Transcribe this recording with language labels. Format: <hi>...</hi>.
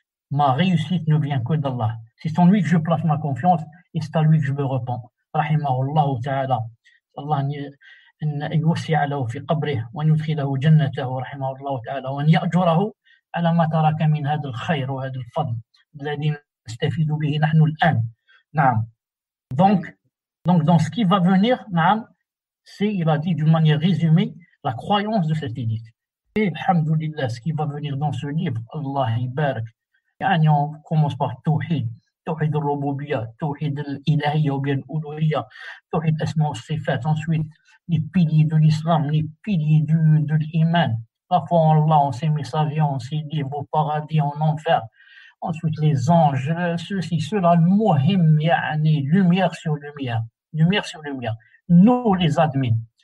<fr>Ma réussite ne vient que d'Allah. C'est en lui que je place ma confiance et c'est à lui que je me repens.</fr> <ar>Rahimahullah ta'ala. Allah أن يوسع له في قبره وأن يدخله جنته رحمه الله تعالى وأن يأجره على ما ترك من هذا الخير وهذا الفضل الذي نستفيد به نحن الآن. نعم.</ar> <fr>Donc dans ce qui va venir, نعم, c'est, il a dit d'une manière résumée, la croyance de cette élite. Et alhamdulillah, ce qui va venir dans ce livre,</fr> <ar>Allah ibarak.</ar> <fr>On commence par Tawhid, Tawhid al-Rububiyyah, Tawhid al-Ilahiyya ou bien al-Uluhiyya, Tawhid al-Asma' wa-s-Sifat, ensuite les piliers de l'islam, les piliers de l'iman, la foi en Allah, en ses messagers, en ses livres, au paradis, en enfer, ensuite les anges, ceci, cela, muhim, lumière sur lumière, nous les admins.</fr>